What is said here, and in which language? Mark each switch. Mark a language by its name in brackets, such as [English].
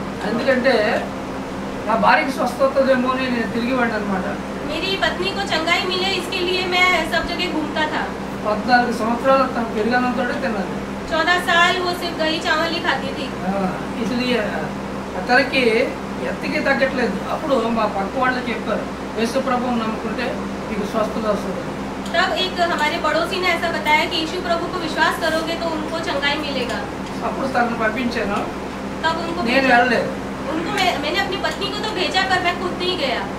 [Telugu] ఎందుకంటే నా భార్యకి స్వస్థతదేమో అని నేను తిరిగి వెళ్ళాను అనమాట. [Hindi] मेरी पत्नी को चंगाई मिले इसके लिए मैं सब जगह घूमता था। [Telugu] 14 సంవత్సరాలు తను పెరిగానంతో తిన్నది. [Hindi] 14 साल वो सिर्फ दही चावल ही खाती थी। इसलिए [Telugu] తనకి ఎత్తికి తగ్గట్లేదు. అప్పుడు మా పక్క వాళ్ళు చెప్పారు, యేసు ప్రభువుని నమ్ముకుంటే మీకు స్వస్థత వస్తుంది. [Hindi] तब एक हमारे पड़ोसी ने ऐसा बताया कि यीशु प्रभु को विश्वास करोगे तो उनको चंगाई मिलेगा। [Telugu] అప్పుడు తనను పంపించాను. [Hindi] तब उनको [Telugu] నేను వెళ్ళలేదు. [Hindi] मैंने अपनी पत्नी को तो भेजा पर मैं खुद नहीं गया।